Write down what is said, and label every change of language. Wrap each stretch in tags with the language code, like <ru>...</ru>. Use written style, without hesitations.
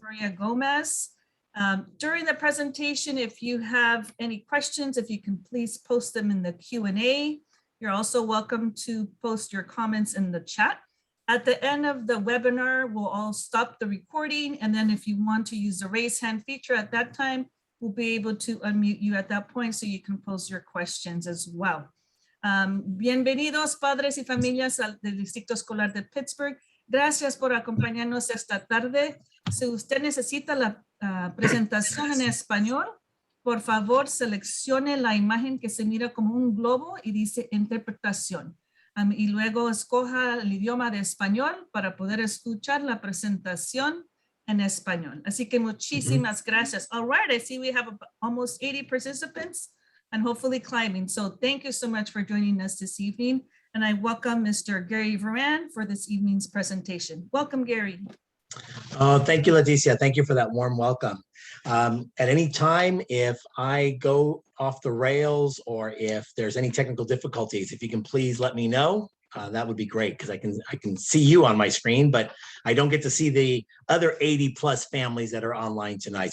<en>Maria Gomez. During the presentation, if you have any questions, if you can please post them in the Q&A. You're also welcome to post your comments in the chat. At the end of the webinar, we'll all stop the recording. And then if you want to use the raise hand feature at that time, we'll be able to unmute you at that point so you can pose your questions as well.</en> <es>Bienvenidos padres y familias del Distrito Escolar de Pittsburgh. Gracias por acompañarnos esta tarde. Si usted necesita la presentación en español, por favor, seleccione la imagen que se mira como un globo y dice interpretación. Y luego escoja el idioma de español para poder escuchar la presentación en español. Así que muchísimas gracias.</es> <en>All right, I see we have almost 80 participants and hopefully climbing. So thank you so much for joining us this evening. And I welcome Mr. Gary Varan for this evening's presentation. Welcome, Gary. Oh, thank you, Leticia. Thank you for that warm welcome. At any time, if I go off the rails or if there's any technical difficulties, if you can please let me know, that would be great because I can see you on my screen, but I don't get to see the other 80 plus families that are online tonight.</en>